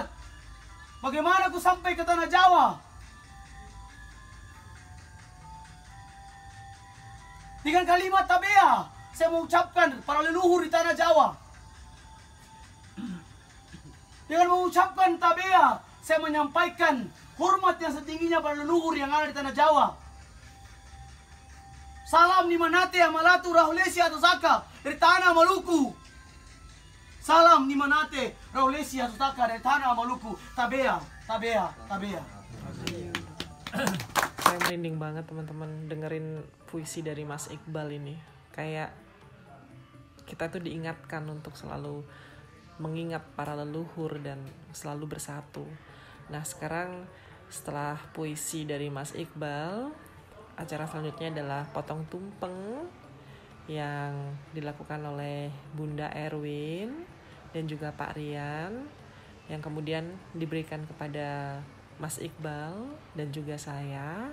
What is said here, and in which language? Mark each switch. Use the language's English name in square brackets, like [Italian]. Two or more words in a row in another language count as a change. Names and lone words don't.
[Indonesian] Bagaimana ku sampai ke tanah Jawa. Dengan kalimat tabea, saya mengucapkan para leluhur di tanah Jawa. Dengan mengucapkan tabea, saya menyampaikan hormat yang setingginya para leluhur yang ada di tanah Jawa. Salam Nimanate Amalatu Rahulesi Atosaka dari tanah Maluku. Salam Nimanate Rahulesi Atosaka dari tanah Maluku. Tabea, tabea, tabea. Saya merinding banget teman-teman dengerin puisi dari Mas Iqbal ini. Kayak kita tuh diingatkan untuk selalu mengingat para leluhur dan selalu bersatu. Nah sekarang setelah puisi dari Mas Iqbal, acara selanjutnya adalah potong tumpeng yang dilakukan oleh Bunda Erwin dan juga Pak Rian, yang kemudian diberikan kepada Mas Iqbal dan juga saya.